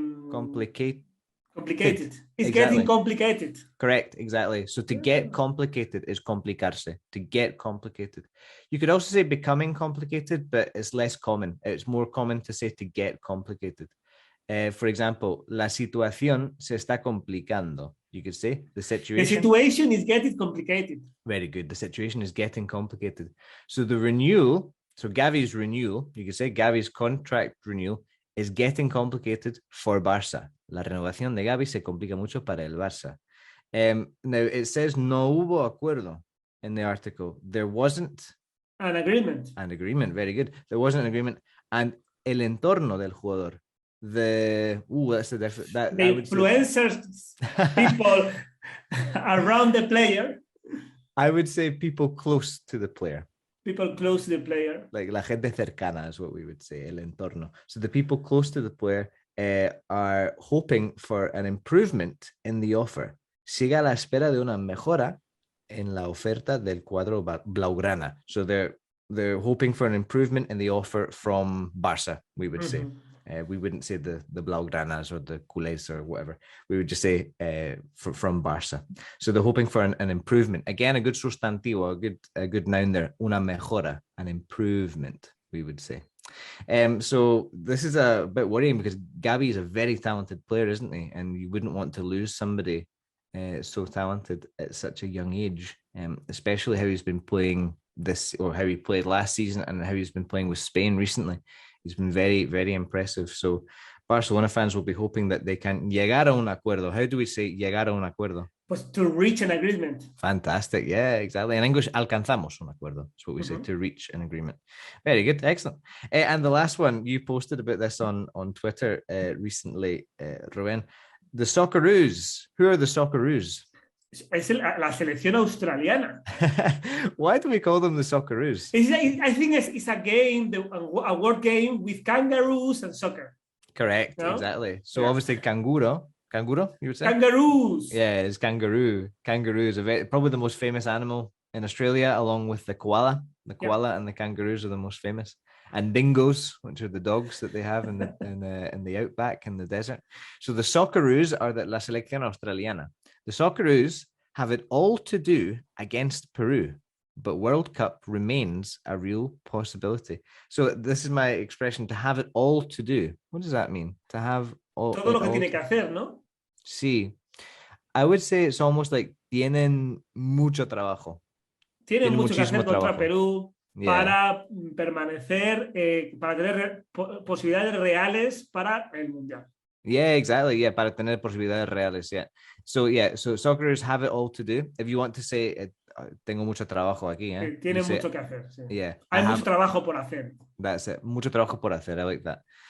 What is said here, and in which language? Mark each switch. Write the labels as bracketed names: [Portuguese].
[English] Complicated. It's Exactly. getting complicated. Correct, exactly. So to get complicated is complicarse. To get complicated. You could also say becoming complicated, but it's less common. It's more common to say to get complicated. For example, [Spanish] la situación se está complicando. [English] You could say the situation. The situation is getting complicated. Very good. The situation is getting complicated. So the renewal, so Gavi's renewal, you could say Gavi's contract renewal is getting complicated for Barça. [Spanish] La renovación de Gavi se complica mucho para el Barça. [English] Now, it says [Spanish] no hubo acuerdo [English] in the article. There wasn't an agreement. An agreement, very good. There wasn't an agreement. [Spanish] And el entorno del jugador. [English] That's the difference. The influencers, people around the player. I would say people close to the player. People close to the player. Like [Spanish] la gente cercana [English] is what we would say, [Spanish] el entorno. [English] So the people close to the player are hoping for an improvement in the offer. [Spanish] Sigue a la espera de una mejora en la oferta del cuadro blaugrana. [English] So they're hoping for an improvement in the offer from Barça, we would say. We wouldn't say the blaugranas or the culés or whatever. We would just say from Barça. So they're hoping for an improvement. Again, a good sustantivo, a good noun there. [Spanish] Una mejora, [English] an improvement, we would say. So this is a bit worrying because Gavi is a very talented player, isn't he? And you wouldn't want to lose somebody so talented at such a young age, especially how he's been playing this, or how he played last season and how he's been playing with Spain recently. He's been very, very impressive. So Barcelona fans will be hoping that they can [Spanish] llegar a un acuerdo. [English] How do we say llegar a un acuerdo? Pues to reach an agreement. Fantastic. Yeah, exactly. In English, [Spanish] alcanzamos un acuerdo. [English] That's what we say, to reach an agreement. Very good. Excellent. And the last one, you posted about this on Twitter recently, Rubén. The Socceroos. Who are the Socceroos? [Spanish] Es la selección australiana. [English] Why do we call them the Socceroos? I think it's a game, a word game with kangaroos and soccer. Correct, [Spanish] no? [English] Exactly. So obviously Canguro, you would say? Kangaroos. Yeah, it's kangaroo. Kangaroo is probably the most famous animal in Australia, along with the koala. The koala and the kangaroos are the most famous. And dingoes, which are the dogs that they have in the outback in the desert. So the Socceroos are [Spanish] la selección australiana. [English] The Socceroos have it all to do against Peru, but World Cup remains a real possibility. So this is my expression, to have it all to do. What does that mean? To have all... [Spanish] Todo lo que tiene que hacer, ¿no? [English] Sí. I would say it's almost like [Spanish] tienen mucho trabajo. Tienen mucho que hacer contra trabajo. Perú para permanecer, para tener posibilidades reales para el Mundial. [English] Yeah, exactly. Yeah, [Spanish] para tener posibilidades reales. [English] Yeah. So Socceroos have it all to do. If you want to say, [Spanish] tengo mucho trabajo aquí. Tienen mucho que hacer. Sí. [English] Yeah. [Spanish] Hay mucho trabajo por hacer. [English] That's it. [Spanish] Mucho trabajo por hacer. [English] I like that.